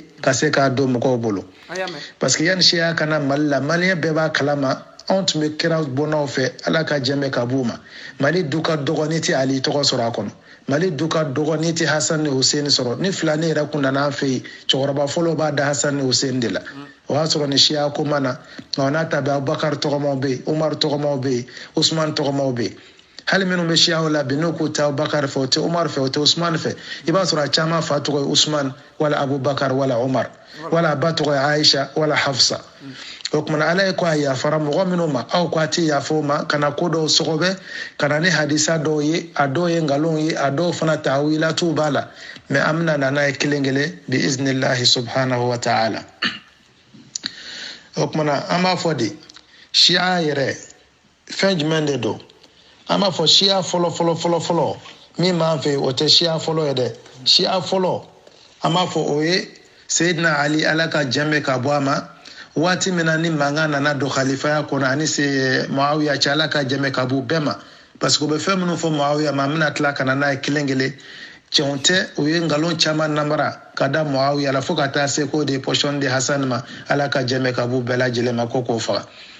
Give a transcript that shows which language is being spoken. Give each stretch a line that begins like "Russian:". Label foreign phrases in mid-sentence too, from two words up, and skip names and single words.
Bambara: ka se k'a don mɔgɔw bolo
French: parce que
Bambara: yanni siya kana mali la maliyɛn bɛɛ b'a kalama anw tun bɛ kira bɔnnaw fɛ ala ka jɛmɛ ka b'u ma mali du ka dɔgɔ n'i tɛ ali tɔgɔ sɔrɔ a kɔnɔ mali du ka dɔgɔ n'i tɛ hasan ni huseni sɔrɔ ni fila ne yɛrɛ kun nana an fɛ yen cɛkɔrɔba fɔlɔ b'a da hasan ni huseni de la o y'a sɔrɔ ni siya ko ma na nka n'a ta bɛ abubakar tɔgɔmaw bɛ yen umar tɔgɔmaw bɛ yen usman tɔgɔmaw bɛ yen hali minnu bɛ siyaw la bi n'u ko tɛ Abubakar fɛ o tɛ Umar fɛ o tɛ Usman fɛ i b'a sɔrɔ a caman fa tɔgɔ ye Usman wala Abubakar wala Umar wala a ba tɔgɔ ye Aisha wala Hafsa o kumana Ala ye ko a yafara mɔgɔ minnu ma aw ko a tɛ yafa o ma kana ko dɔw sɔgɔbɛ kana ni hadisa dɔw ye a dɔw ye nkalon ye a dɔw fana ta'wilatu b'a la mais an bɛna na n'a ye kelen kelen bi
Arabic: بإذن الله سبحانه وتعالى
Bambara: o kumana an b'a fɔ de siya yɛrɛ fɛn jumɛn de don an b'a fɔ siya fɔlɔ min b'an fɛ o tɛ siya fɔlɔ ye dɛ siya fɔlɔ an b'a fɔ o ye Seydina Ali Ala ka jɛn ka bɔ a ma waati min na ni mankan nana don khalifaya kɔnɔ ani Muawiya cɛ Ala ka jɛn ka bɔ bɛɛ ma
French: parce que
Bambara: u bɛ fɛn minnu fɔ Muawiya ma an bɛna tila ka na n'a ye kelen kelen cɛw tɛ u ye nkalon caman namara ka da Muawiya la fo ka taa se k'o de ye position di Hasan ma Ala ka jɛn ka bɔ bɛɛ lajɛlen ma ko k'o faga